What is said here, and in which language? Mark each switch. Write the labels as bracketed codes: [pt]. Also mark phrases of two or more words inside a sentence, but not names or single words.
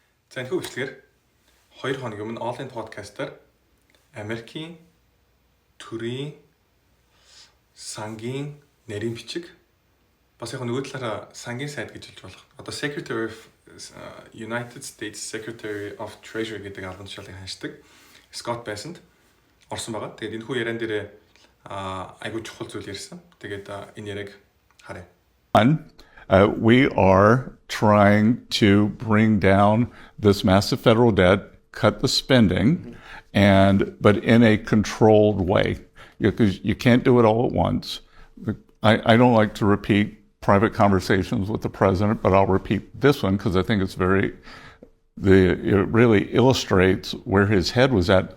[mn] За энэ хөвчлэгээр 2 хоногийн өмнө онлайн подкастаар Америкийн төрийн сангийн нарийн бичиг бас яг нөгөө талаараа сангийн сайд гэж хэлж болох. Одоо [en] Secretary of United States Secretary of Treasury [mn] гэдэг албан тушаалыг ханьдаг Scott Bessent орсон байгаа. Тэгээд энэ хүү яриан дээр айгуу чухал зүйл ярьсан. Тэгээд энэ яриаг харъя. [en] We are trying to bring down this massive federal debt, cut the spending, but in a controlled way. Because you can't do it all at once. I don't like to repeat private conversations with the president, but I'll repeat this one because I think it's it really illustrates where his head was at.